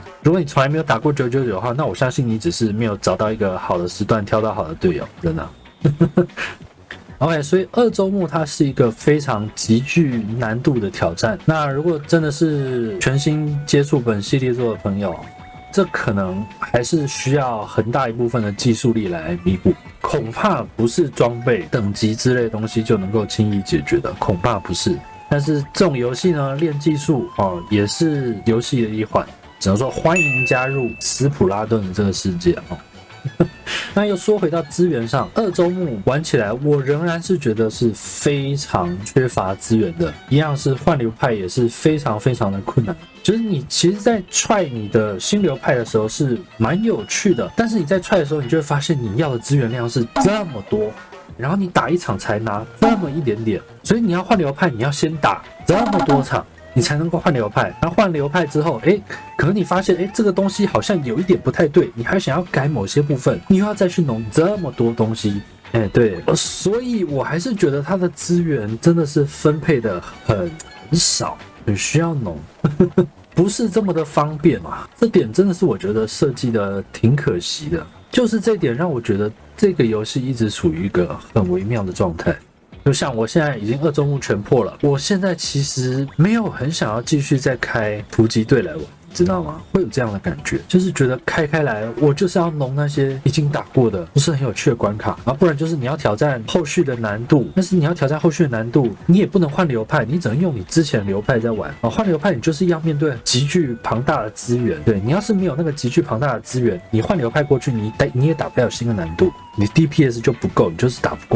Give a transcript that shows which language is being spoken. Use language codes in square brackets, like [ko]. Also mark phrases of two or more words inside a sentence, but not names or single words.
[zh] 如果你從來没有打過999的話，那我相信你只是沒有找到一個好的時段，挑到好的隊友，真的。OK， 所以二周目它是一個非常極具難度的挑戰。那如果真的是全新接觸本系列作的朋友， 這可能還是需要很大一部分的技術力來彌補，恐怕不是裝備等級之類的東西就能夠輕易解決的，恐怕不是。但是這種遊戲呢，練技術哦，也是遊戲的一環。只能說歡迎加入斯普拉頓的這個世界哦。那又說回到資源上，二周目玩起來，我仍然是覺得是非常缺乏資源的，一樣是換流派也是非常非常的困難。就是你其實在踹你的新流派的時候是蠻有趣的，但是你在踹的時候，你就會發現你要的資源量是這麼多，然後你打一場才拿這麼一點點，所以你要換流派，你要先打這麼多場，你才能夠換流派。然後換流派之後，可能你發現，這個東西好像有一點不太對，你還想要改某些部分，你又要再去弄這麼多東西。對，所以我還是覺得它的資源真的是分配的很少，很需要弄，不是這麼的方便嘛。這點真的是我覺得設計的挺可惜的，就是這點讓我覺得這個遊戲一直處於一個很微妙的狀態。就像我現在已經2周目全破了，我現在其實沒有很想要繼續再開突擊隊來玩，知道嗎？會有這樣的感覺，就是覺得開來，我就是要弄那些已經打過的，不是很有趣的關卡，然後不然就是你要挑戰後續的難度，但是你要挑戰後續的難度，你也不能換流派，你只能用你之前的流派在玩啊。換流派你就是要面對極具龐大的資源，對，你要是沒有那個極具龐大的資源，你換流派過去，你也打不了新的難度，你 DPS 就不夠，你就是打不過。